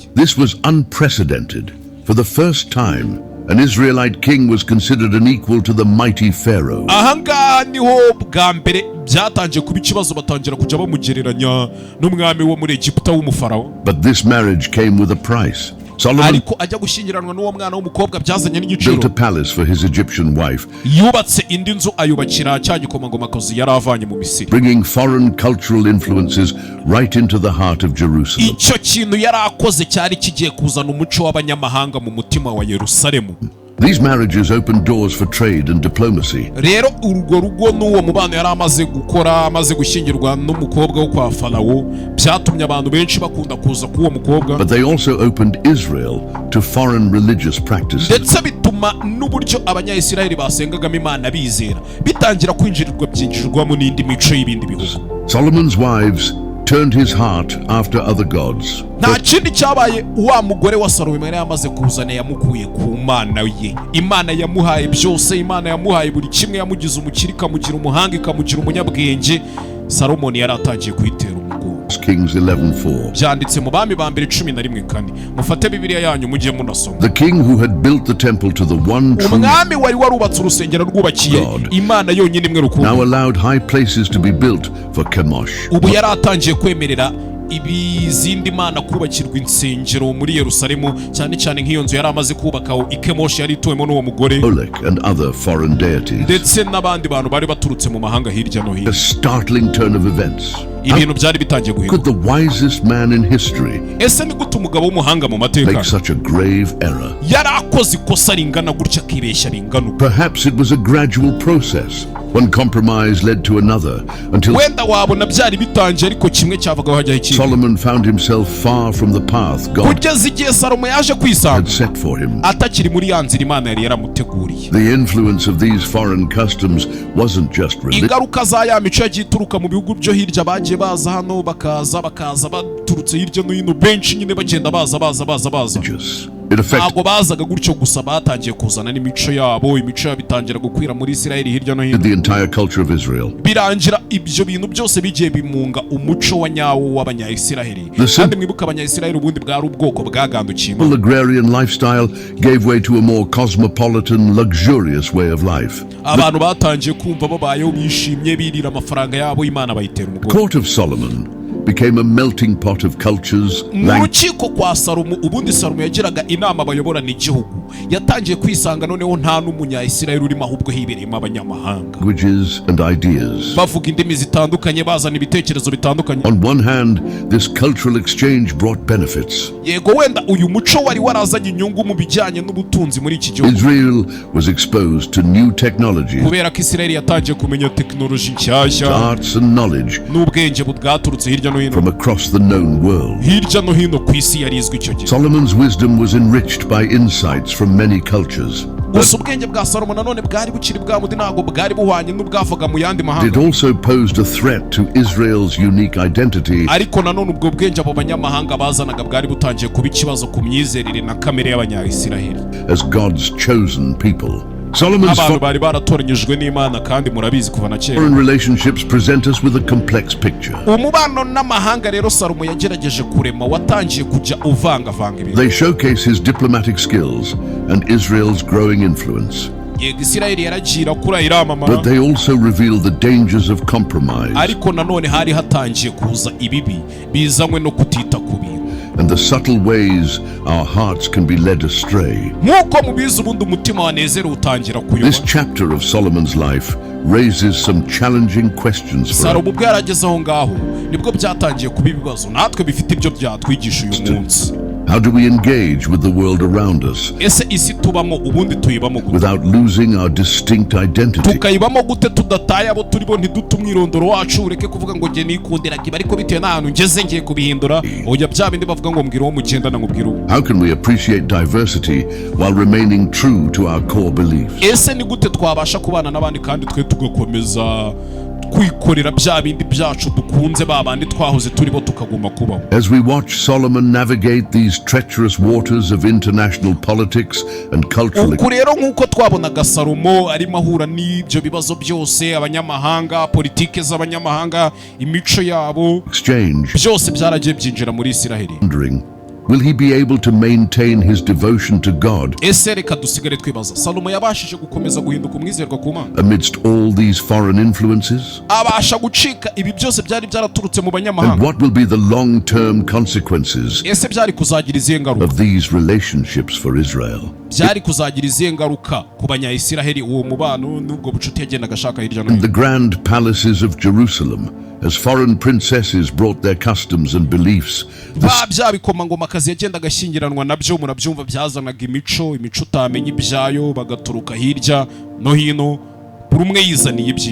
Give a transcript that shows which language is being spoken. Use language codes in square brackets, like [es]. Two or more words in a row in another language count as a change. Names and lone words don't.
[en] This was unprecedented. For the first time, an Israelite king was considered an equal to the mighty Pharaoh. [rw] Ahangaha niho bwa mbere byatangiye kuba ikibazo, batangira kujya bamugereranya n'umwami wo muri Egiputa w'umufarawo. [en] But this marriage came with a price. Solomon [rw] Ariko ajya gushyingiranwa n'uwo mwana w'umukobwa byazanye [en] built a [rw] n'igiciro. [en] palace for his Egyptian wife, [rw] Yubatse indi nzu ayubakira cya gikomangomakazi yari avanye mu Misiri. [en] bringing foreign cultural influences right into the heart of Jerusalem. [rw] Icyo kintu yari akoze cyari kigiye kuzana umuco w'abanyamahanga mu mutima wa Yerusalemu. [en] These marriages opened doors for trade and diplomacy. [rw] Rero urwo rugo n'uwo mubano yari amaze gukora, amaze gushyingirwa n'umukobwa wo kwa Farawo, byatumye abantu benshi bakunda kuza k'uwo mukobwa, [en] But they also opened Israel to foreign religious practices. [rw] ndetse bituma n'uburyo abanyayisiraheli basengagamo Imana bizera bitangira byinjirwamo n'indi mico y'ibindi bihugu. [en] Solomon's wives turned his heart after other gods. [rw] Nta kindi cyabaye, wa mugore wa Salomo yari yamaze kuzana yamukuye ku Mana ye. Imana yamuhaye byose, Imana yamuhaye buri kimwe, yamugize umukire, ikamugira umuhanga, ikamugira umunyabwenge. Salomoni yari atangiye kuyitera umugongo. [en] Kings 11:4. [rw] Byanditse mu bami ba mbere 11:4. Mufate Bibiliya yanyu mujye munasoma. [en] The king who had built the temple to the one true [rw] Umwami wari warubatse urusengero rwubakiye [en] God. [rw] Imana yonyine imwe [en] now [rw] rukumbi. [en] allowed high places to be built for Chemosh. [rw] Ubu yari atangiye kwemerera ibizindi Mana kubakirwa insengero muri Yerusalemu, cyane cyane nk'iyo nzu yari amaze kubaka i Kemoshi yari ituwemo n'uwo mugore, [en] Molech and other foreign deities. [rw] ndetse n'abandi bantu bari baturutse mu mahanga hirya no hino. [en] A startling turn of events. [rw] Ibintu byari bitangiye [en] Could [rw] guhinduka. [en] the wisest man in history [rw] Ese ni gute umugabo w'umuhanga mu mateka [en] make such a grave error? [rw] yari akoze ikosa ringana gutya akibeshya ringana uko? [en] Perhaps it was a gradual process. One compromise led to another until [rw] wenda wabona byari bitangiye ariko kimwe cyavagaho hajyaho ikindi. [en] Solomon found himself far from the path God [rw] kugeza igihe Salomo yaje kwisanga [en] had set for him. [rw] atakiri muri ya nzira Imana yari yaramuteguriye. [en] The influence of these foreign customs wasn't just [rw] ingaruka za ya mico yagiye ituruka mu bihugu byo hirya bagiye baza hano bakaza baturutse hirya no hino benshi nyine bagenda baza [en] religious. It affected [rw] ntabwo bazaga gutyo gusa batangiye kuzana n'imico yabo bitangira gukwira muri Isiraheli hirya no hino [en] the entire culture of Israel. [rw] birangira ibyo bintu byose bigiye bimunga umuco wa nyawo w'abanya-Isiraheli. kandi mwibuka abanya-Isiraheli ubundi bwari ubwoko bwagandukiye [en] The agrarian lifestyle gave way to a more cosmopolitan, luxurious way of life. [rw] abantu batangiye kumva babayeho bishimye birira amafaranga yabo Imana bayitera umugongo. [en] Court of Solomon became a melting pot of cultures. [rw] mu rukiko kwa Salomo ubundi Salomo yagiraga inama abayoborana igihugu yatangiye kwisanga noneho nta n'umunya-Isiraheli urimo ahubwo hibereyemo abanyamahanga [en] languages and ideas. [rw] bavuga indimi zitandukanye bazana ibitekerezo bitandukanye. [en] On one hand, this cultural exchange brought benefits. [rw] yego wenda uyu muco wari warazanye inyungu mu bijyanye n'ubutunzi muri iki gihugu. [en] Israel was exposed to new technology, [rw] kubera ko Isiraheli yatangiye kumenya tekinoloji nshyashya [en] arts and knowledge [rw] n'ubwenge bwaturutse hirya no hino [en] from across the known world. [rw] hirya no hino ku isi yari izwi icyo gihe. [en] Solomon's wisdom was enriched by insights from many cultures. [rw] gusa ubwenge bwa Salomo nanone bwari bukiri bwa mundi ntabwo bwari buhwanye n'ubwavaga mu yandi [en] It [rw] mahanga. [en] also posed a threat to Israel's unique identity [rw] ariko nanone ubwo bwenge abo banyamahanga bazanaga bwari butangiye kuba ikibazo ku myizerere na kamere y'abanya-Isiraheli [en] as God's chosen people. Solomon's [rw] abantu bari baratoranyijwe n'Imana kandi murabizi kuva na kera. [en] foreign relationships present us with a complex picture. [rw] umubano n'amahanga rero Salomo yagerageje kurema watangiye kujya uvangavanga ibintu. [en] They showcase his diplomatic skills and Israel's growing influence. [rw] yego Isiraheli yaragira kuri iramamara [en] But they also reveal the dangers of compromise [rw] ariko nanone hari hatangiye kuza ibibi bizanywe no kutita ku bintu [en] and the subtle ways our hearts can be led astray. [rw] nk'uko mubizi ubundi umutima wanezera utangira [en] This [rw] kuyoba. [en] chapter of Solomon's life raises some challenging questions for us. [rw] Salomo ubwo yarageze aho ngaho nibwo byatangiye kuba ibibazo natwe bifite ibyo byatwigisha uyu munsi. [en] How do we engage with the world around us [rw] ese isi tubamo ubundi tuyibamo gute [en] without losing our distinct identity? [rw] tukayibamo gute tudataye abo turibo ntidute umwirondoro wacu ureke kuvuga ngo nge nikundiraga ibi ariko bitewe n'ahantu ngeze ngiye kubihindura oya bya bindi bavuga ngo mbwira uwo mugendana nkubwira uwo. [en] How can we appreciate diversity while remaining true to our core beliefs? [rw] ese ni gute twabasha kubana n'abandi kandi twe tugakomeza kwikorera bya bindi byacu dukunze babandi twahoze turibo tukaguma kubaho. [en] As we watch Solomon navigate these treacherous waters of international politics and cultural [rw] uku rero nk'uko twabonaga Salomo arimo ahura n'ibyo bibazo byose abanyamahanga politike z'abanyamahanga imico yabo [en] exchange, [rw] byose byaragiye byinjira muri Isiraheli. [en] wondering, will he be able to maintain his devotion to God [rw] ese reka dusigare twibaza Salomo yabashije gukomeza guhinduka umwizerwa ku Mana [en] amidst all these foreign influences? [rw] abasha gucika ibi byose byari byaraturutse mu [en] And [rw] banyamahanga. [en] what will be the long-term consequences [rw] ese byari kuzagira izihe ngaruka [en] of these relationships for Israel? [rw] byari kuzagira izihe ngaruka ku banya-Isiraheli uwo mubano n'ubwo bucuti yagendaga ashaka hirya no [en] And the [rw] hino. [en] grand palaces of Jerusalem, as foreign princesses brought their customs and beliefs, [rw] bya bikomangomakazi yagendaga ashyingiranwa nabyo murabyumva byazanaga imico utamenya ibyayo bagaturuka hirya no hino buri umwe yizaniye ibyiwe.